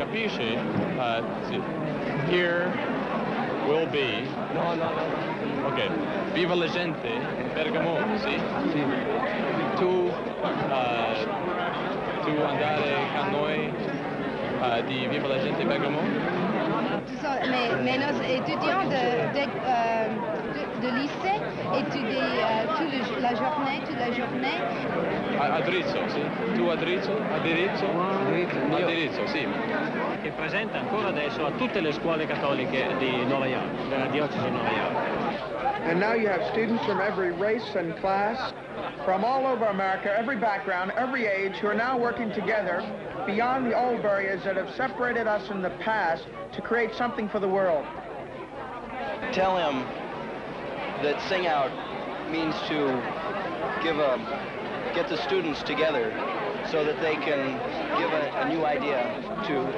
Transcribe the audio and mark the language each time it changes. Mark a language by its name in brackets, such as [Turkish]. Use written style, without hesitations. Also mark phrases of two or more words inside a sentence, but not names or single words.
[English] cliché. Here will be. No. Ok. [Italian] Viva la gente, Bergamo, sì? Sì. Tu andare con noi di Viva la gente Bergamo? [French] Mais nos étudiants de lycée étudient toute la journée. [Italian] A Drizzo, sì. Tu a Drizzo? A Dirizzo? A Dirizzo, sì. Che è presente ancora adesso a tutte le scuole cattoliche di Nuova York, della diocesi di Nuova York. [English] And now you have students from every race and class, from all over America, every background, every age, who are now working together beyond the old barriers that have separated us in the past to create something for the world. Tell him that Sing Out means to get the students together so that they can give a new idea to...